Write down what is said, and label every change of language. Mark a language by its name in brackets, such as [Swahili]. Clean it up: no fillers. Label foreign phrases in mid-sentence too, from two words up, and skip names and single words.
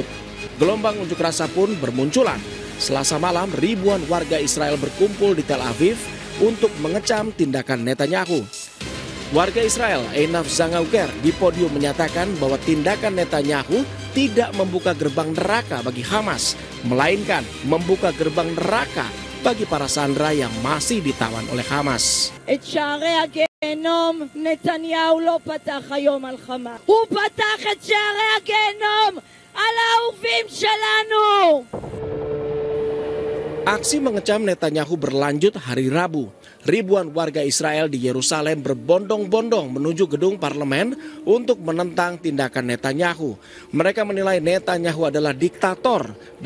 [Indonesian] Gelombang unjuk rasa pun bermunculan. Selasa malam ribuan warga Israel berkumpul di Tel Aviv untuk mengecam tindakan Netanyahu. Warga Israel Einaf Zangauger di podium menyatakan bahwa tindakan Netanyahu tidak membuka gerbang neraka bagi Hamas, melainkan membuka gerbang neraka bagi para sandera yang masih ditawan oleh Hamas. [Hebrew] את שערי הגיהנום נתניהו לא פתח היום על חמאס. הוא פתח את שערי הגיהנום על האהובים שלנו. [Indonesian] Aksi mengecam Netanyahu berlanjut hari Rabu. Ribuan warga Israel di Yerusalem berbondong-bondong menuju gedung parlemen untuk menentang tindakan Netanyahu. Mereka menilai Netanyahu adalah diktator dan